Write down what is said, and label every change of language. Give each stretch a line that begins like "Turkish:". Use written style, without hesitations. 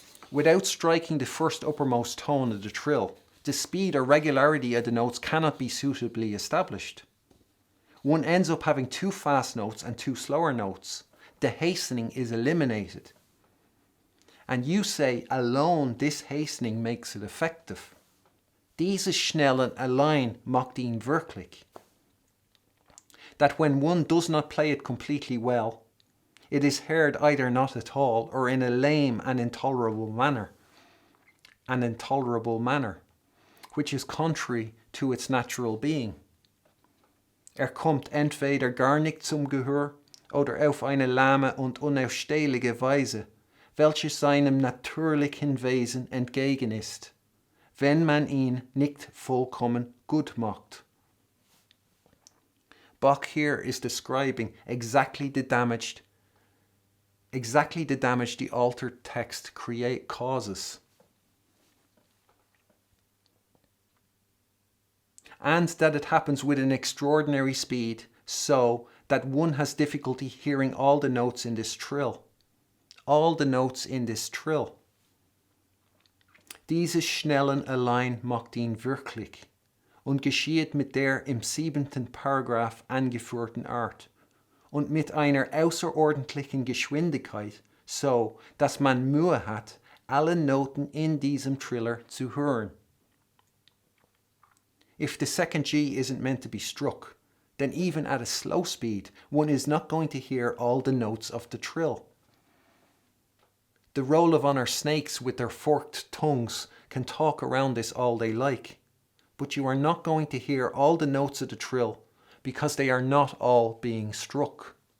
English: Without striking the first uppermost tone of the trill, the speed or regularity of the notes cannot be suitably established. One ends up having two fast notes and two slower notes. The hastening is eliminated. And you say alone this hastening makes it effective.
German: Dieses Schnellen allein macht ihn wirklich.
English: That when one does not play it completely well, it is heard either not at all or in a lame and intolerable manner. Which is contrary to its natural being.
German: Kommt entweder gar nicht zum Gehör oder auf eine lahme und unausstehliche Weise, welche seinem natürlichen Wesen entgegen ist, wenn man ihn nicht vollkommen gut macht.
English: Bach here is describing exactly the damage the altered text causes. And that it happens with an extraordinary speed, so that one has difficulty hearing all the notes in this trill. All the notes in this trill.
German: Dieses Schnellen allein macht ihn wirklich und geschieht mit der im 7. Paragraph angeführten Art und mit einer außerordentlichen Geschwindigkeit, so dass man Mühe hat, alle Noten in diesem Triller zu hören.
English: If the second G isn't meant to be struck, then even at a slow speed, one is not going to hear all the notes of the trill. The roll of honor snakes with their forked tongues can talk around this all they like, but you are not going to hear all the notes of the trill because they are not all being struck.